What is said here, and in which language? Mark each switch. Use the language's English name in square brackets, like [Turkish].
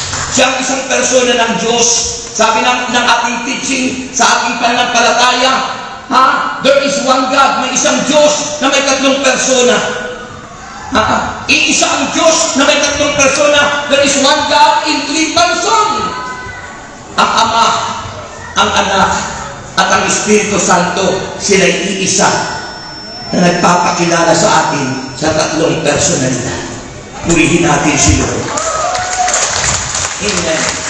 [Filipino] Siya ang isang persona ng Diyos. Sabi ng ating teaching, sa ating pananampalataya, [English] there is one God, [Filipino] may isang Diyos na may tatlong persona. Iisa ang Diyos na may tatlong persona. [English] There is one God in three persons. [Filipino] Ang Ama, ang Anak, at ang Espiritu Santo, sila'y iisa na nagpapakilala sa atin sa tatlong personalidad. Purihin natin si Lord. Amen.